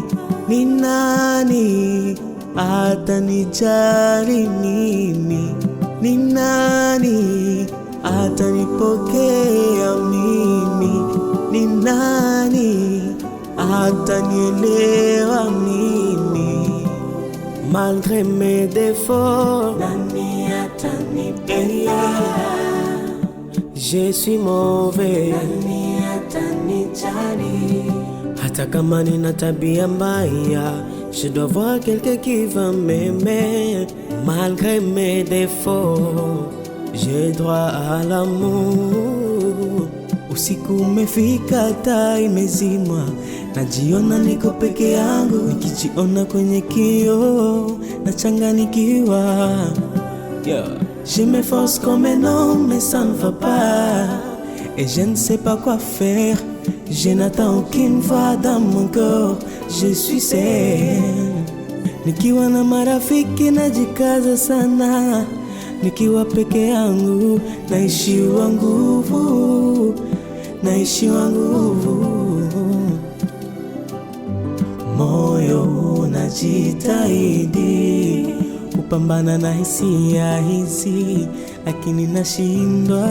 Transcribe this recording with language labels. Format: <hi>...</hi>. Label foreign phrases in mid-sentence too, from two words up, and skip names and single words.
<sw>Ni nani atanijali mimi? Ni nani atanipokea mimi? Ni nani atanielewa mimi?</sw> <fr>Malgré mes défauts,</fr> <sw>nani atanipenda?</sw> <fr>Je suis mauvais,</fr> <sw>nani atanijali? Hata kama nina tabia mbaya,</sw> <fr>je dois voir quelqu'un qui va m'aimer. Malgré mes défauts, j'ai droit à l'amour.</fr> <sw>Usiku umefika, taa imezimwa, najiona niko peke yangu. Nikijiona kwenye kioo nachanganikiwa.</sw> <fr>Je m'efforce comme un homme mais ça ne va pas, et je ne sais pas quoi faire. Je n'attends aucune voix dans mon corps, je suis seul.</fr> <sw>Nikiwa na marafiki najikaza sana, nikiwa peke yangu naishiwa nguvu, naishiwa nguvu. Moyo unajitahidi kupambana na hisia hizi, lakini nashindwa.</sw>